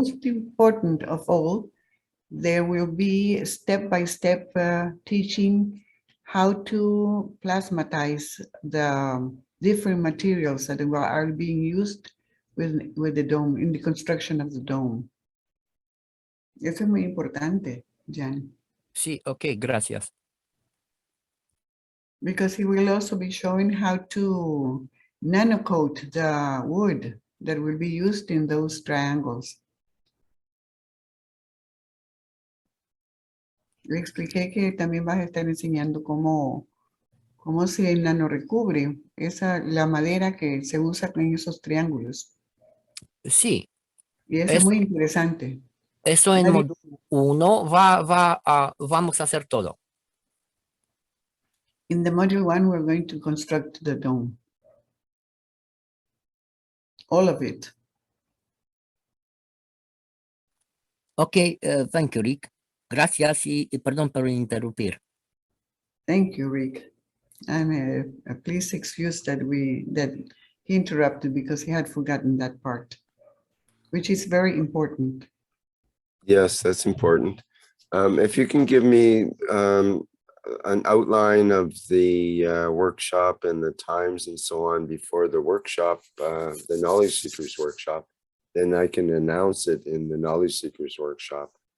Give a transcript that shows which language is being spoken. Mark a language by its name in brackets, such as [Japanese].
[English] Most important of all, there will be step-by-step teaching how to plasmatize the different materials that are being used with the dome, in the construction of the dome. [Spanish] Eso es muy importante, Jan. Sí, ok, gracias. [English] Because he will also be showing how to nanocoat the wood that will be used in those triangles. [Spanish] Le expliqué que también vas a estar enseñando cómo se nanorecubre la madera que se usa en esos triángulos. Sí, Y eso es muy interesante. eso en módulo 1 vamos a hacer todo. [English] In the module 1, we're going to construct the dome. All of it. Ok, thank you, Rick. [Spanish] Gracias y perdón por interrumpir. [English] Thank you, Rick. And please excuse that he interrupted because he had forgotten that part, which is very important. Yes, that's important. If you can give me an outline of the workshop and the times and so on before the workshop, the Knowledge Seekers workshop, then I can announce it in the Knowledge Seekers workshop.